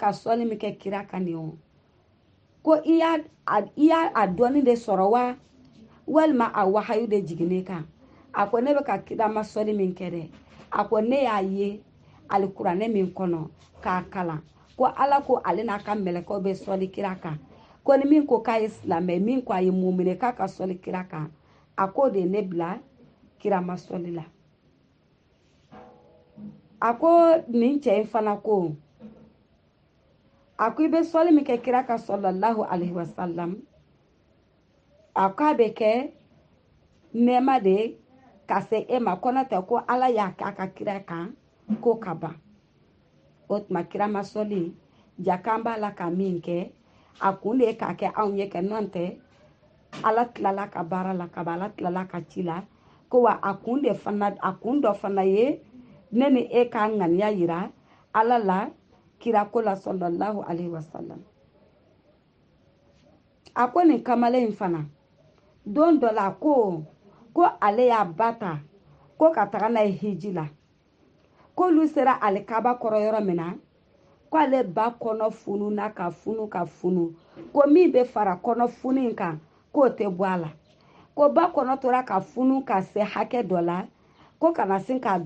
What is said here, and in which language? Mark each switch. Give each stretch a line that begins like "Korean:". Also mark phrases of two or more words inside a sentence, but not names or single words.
Bambara: ka sɔnni min kɛ kira kan nin o ko i y'a a dɔnni de sɔrɔ wa walima a wahayu de jiginnen kan a ko ne bɛ ka kira ma sɔnni min kɛ dɛ a ko ne y'a ye alikuranɛ min kɔnɔ k'a kalan ko ala ko ale n'a ka mɛlɛkɛw bɛ sɔnni kira kan ko ni min ko k'a ye silamɛ min ko a ye mumine k'a ka sɔnni kira kan a ko de ne bila kira ma sɔnni la a ko nin cɛ in fana ko a ko i bɛ sɔnni min kɛ kira kan
Arabic: صلى الله عليه وسلم
Bambara: a ko a bɛ kɛ nɛɛma de ka se e ma kɔnɔ tɛ ko ala y'a kɛ a ka kira kan ko ka ban o tuma kira ma sɔnni ja k'an b'a la ka min kɛ a kun de ye k'a kɛ anw ye kɛ nɔ tɛ ala tilala ka baara la ka ban ala tilala ka ci la ko wa a kun dɔ fana ye ne ni e ka ŋaniya yira ala la kira ko la
Arabic: صلى الله عليه وسلم
Bambara: a ko nin kamalen fana don dɔ la ko ale y'a ba ta ko ka taga n'a ye hiji la k'olu sera alikaba kɔrɔ yɔrɔ min na ko ale ba kɔnɔ fununa ka funu ka funu ko min bɛ fara kɔnɔ funu in kan k'o tɛ bɔ a la ko ba kɔnɔ tora ka funu ka se hakɛ dɔ la ko kana sin k'a